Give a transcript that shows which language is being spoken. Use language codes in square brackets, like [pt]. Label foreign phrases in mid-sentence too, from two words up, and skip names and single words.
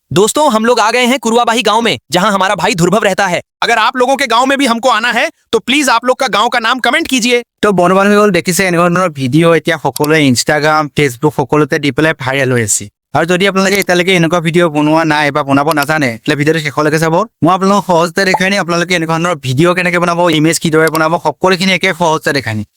[hi] दोस्तों हम लोग आ गए हैं कुरुआबाही गांव में, जहां हमारा भाई ध्रुव रहता है। अगर आप लोगों के गांव में भी हमको आना है तो प्लीज आप लोग का गांव का नाम कमेंट कीजिए। [as] তো বন্ধু-বান্ধৱীসকল দেখিছে এনেকুৱা ধৰণৰ ভিডিঅ' এতিয়া সকলোৱে ইনষ্টাগ্ৰাম ফেচবুক সকলোতে দি পেলাই ভাইৰেল হৈ আছে। আৰু যদি আপোনালোকে এতিয়ালৈকে এনেকুৱা ভিডিঅ' বনোৱা নাই বা বনাব নাজানে তেতিয়াহ'লে ভিডিঅ'টো শেষলৈকে চাব। মই আপোনালোকক সহজতে দেখাই নি আপোনালোকে এনেকুৱা ধৰণৰ ভিডিঅ' কেনেকৈ বনাব, ইমেজ কিদৰে বনাব, সকলোখিনি একে সহজতে দেখাই নি।